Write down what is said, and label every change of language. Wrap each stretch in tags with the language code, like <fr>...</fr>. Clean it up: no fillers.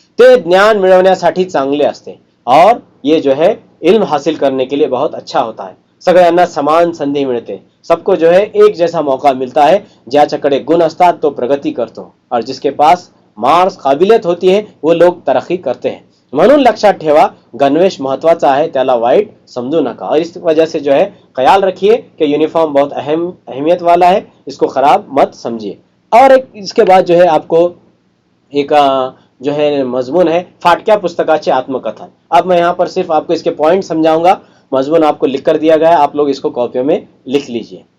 <mr>ते ज्ञान मिळवण्यासाठी चांगले असते,</mr> <hi>और ये जो है इल्म हासिल करने के लिए बहुत अच्छा होता है।</hi> <mr>सगळ्यांना समान संधी मिळते,</mr> <hi>सबको जो है एक जैसा मौका मिलता है।</hi> <mr>ज्याच्याकडे गुण असतात तो प्रगती करतो,</mr> <hi>और जिसके पास मार्क्स काबिलियत होती है वो लोग तरक्की करते हैं।</hi> <mr>म्हणून लक्षात ठेवा, गणवेश महत्वाचा है, त्याला वाइट समझू नका।</mr> <hi>और इस वजह से जो है ख्याल रखिए कि यूनिफॉर्म बहुत अहमियत वाला है, इसको खराब मत समझिए। और एक इसके बाद जो है आपको एक जो है मजमून है,</hi> <mr>फाटक्या पुस्तकाचे आत्मकथन।</mr> <hi>अब मैं यहाँ पर सिर्फ आपको इसके पॉइंट समझाऊंगा, मजमून आपको लिख कर दिया गया है, आप लोग इसको कॉपियों में लिख लीजिए।</hi>